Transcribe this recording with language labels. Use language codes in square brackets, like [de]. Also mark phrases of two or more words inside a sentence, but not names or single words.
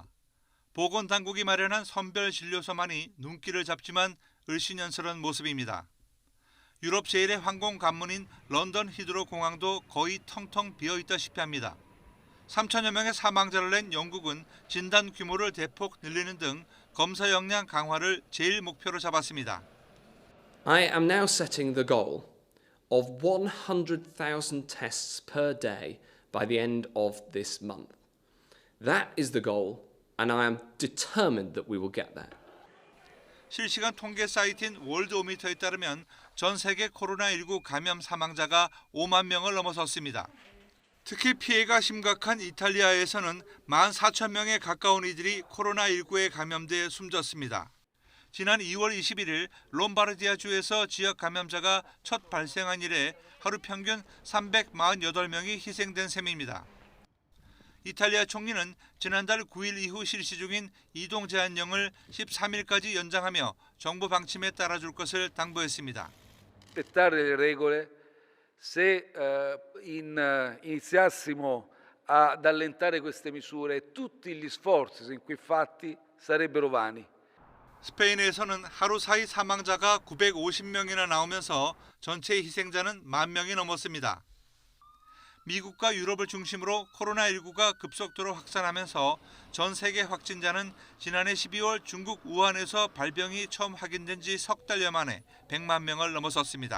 [ko] 보건당국이 마련한 선별진료소만이 눈길을 잡지만 을씨년스러운 모습입니다. 유럽 제1의 항공 관문인 런던 히드로 공항도 거의 텅텅 비어있다시피 합니다. 3,000여 명의 사망자를 낸 영국은 진단 규모를 대폭 늘리는 등 검사 역량 강화를 제일 목표로 잡았습니다. [en] I am now setting the goal of 100,000 tests per day by the end of this month. That is the goal, and I am determined that we will get there. [ko] 실시간 통계 사이트인 월드오미터에 따르면 전 세계 코로나19 감염 사망자가 5만 명을 넘어섰습니다. 특히 피해가 심각한 이탈리아에서는 14,000명에 가까운 이들이 코로나19에 감염돼 숨졌습니다. 지난 2월 21일 롬바르디아주에서 지역 감염자가 첫 발생한 이래 하루 평균 348명이 희생된 셈입니다. 이탈리아 총리는 지난달 9일 이후 실시 중인 이동 제한령을 13일까지 연장하며 정부 방침에 따라줄 것을 당부했습니다. [it] rispettare le regole, se iniziassimo ad allentare queste misure, tutti gli sforzi sin qui fatti sarebbero vani. [ko] 스페인에서는 하루 사이 사망자가 950명이나 나오면서 전체 희생자는 10,000명이 넘었습니다. 미국과 유럽을 중심으로 코로나19가 급속도로 확산하면서 전 세계 확진자는 지난해 12월 중국 우한에서 발병이 처음 확인된 지 석 달여 만에 100만 명을 넘어섰습니다.